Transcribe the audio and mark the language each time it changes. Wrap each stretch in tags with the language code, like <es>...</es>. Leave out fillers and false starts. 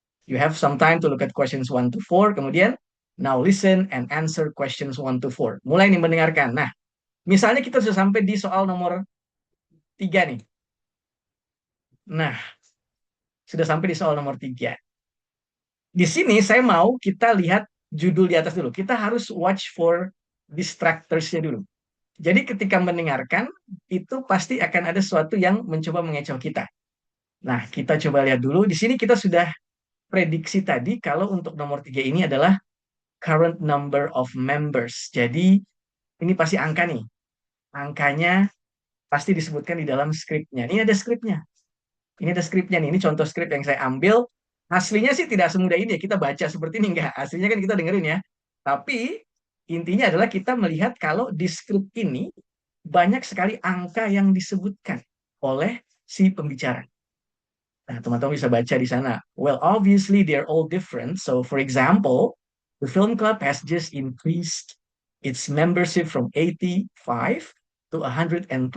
<en>You have some time to look at questions 1 to 4.</en> <id>Kemudian,</id> <en>now listen and answer questions 1 to 4.</en> <id>Mulai nih mendengarkan. Nah, misalnya kita sudah sampai di soal nomor 3 nih. Nah, sudah sampai di soal nomor 3. Di sini saya mau kita lihat judul di atas dulu. Kita harus</id> <en>watch for distractors-</en> <id>nya dulu. Jadi ketika mendengarkan, itu pasti akan ada sesuatu yang mencoba mengecoh kita. Nah, kita coba lihat dulu. Di sini kita sudah prediksi tadi kalau untuk nomor 3 ini adalah</id> <en>current number of members.</en> <id>Jadi ini pasti angka nih. Angkanya pasti disebutkan di dalam skripnya. Ini ada skripnya. Ini ada skripnya nih. Ini contoh skrip yang saya ambil. Aslinya sih tidak semudah ini ya. Kita baca seperti ini enggak. Aslinya kan kita dengerin ya. Tapi intinya adalah kita melihat kalau di skrip ini banyak sekali angka yang disebutkan oleh si pembicara. Nah, teman-teman bisa baca di sana.</id> <en>Well, obviously they're all different. So, for example, the film club has just increased its membership from 85 to 125.</en>